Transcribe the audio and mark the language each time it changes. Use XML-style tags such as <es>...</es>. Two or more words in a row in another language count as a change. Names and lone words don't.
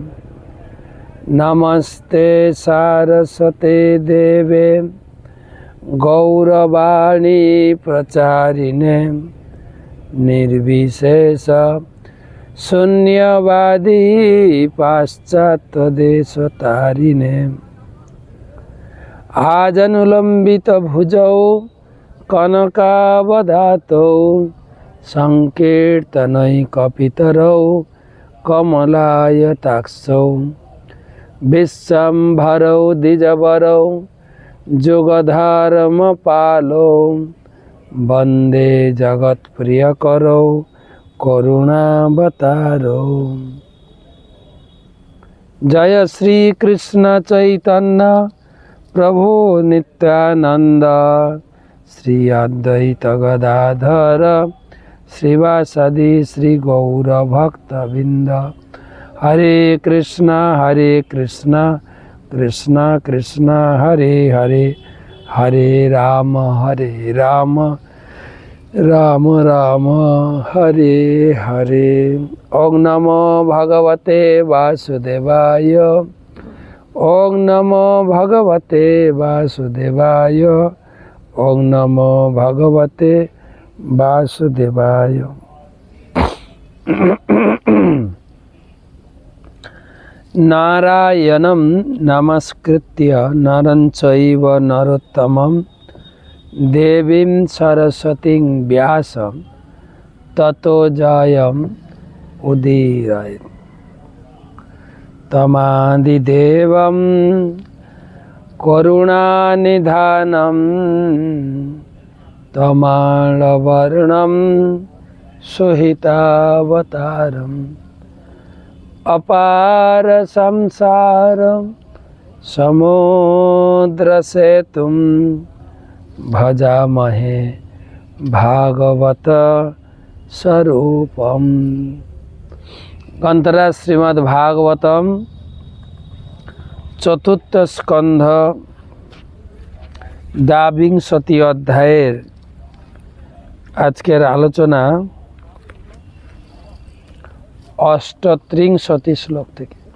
<sa>নমস্তে সারস্বতে দেবে গৌরবাণী প্রচারিণে নির্বিশেষ শূন্যবাদী পাশ্চাত্য দেশতারিণে। আজনুলম্বিত ভুজৌ কনকাবদাতৌ সংকীর্তনৈকপিতরৌ কমলায়তাক্ষৌ বিশ্বম্ভরৌ দ্বিজবরৌ যুগধর্মপালৌ বন্দে জগৎপ্রিয়করৌ করুণাবতারৌ। জয় শ্রী কৃষ্ণ চৈতন্য প্রভু নিত্যানন্দ শ্রী অদ্বৈত গদাধর শ্রীবাসাদি শ্রী গৌর ভক্তবৃন্দ। হরে কৃষ্ণ কৃষ্ণ কৃষ্ণ হরে হরে, হরে রাম রাম রাম হরে হরে। ওং নমো ভগবতে বাসুদেবায়, ওং নমো ভগবতে বাসুদেবায়, ওং নমো ভগবতে বাসুদেবায়। নারায়ণং নমস্কৃত্য নরং চৈব নরোত্তমং দেবীং সরস্বতীং ব্যাসং ততো জয়ং উদীরয়েৎ। তমাদিদেবং করুণানিধানং তমালবর্ণং সুহিতাবতারং অপার সংসার সমুদ্রসেতুং ভজামহে ভাগবত স্বরূপম।</sa> <bn>গ্রন্থরা শ্রীমদ্ ভাগবতম চতুর্থ স্কন্ধ দ্বাবিংশতি অধ্যায়ের আজকের আলোচনা অষ্টত্রিংশতি শ্লোক থেকে।</bn>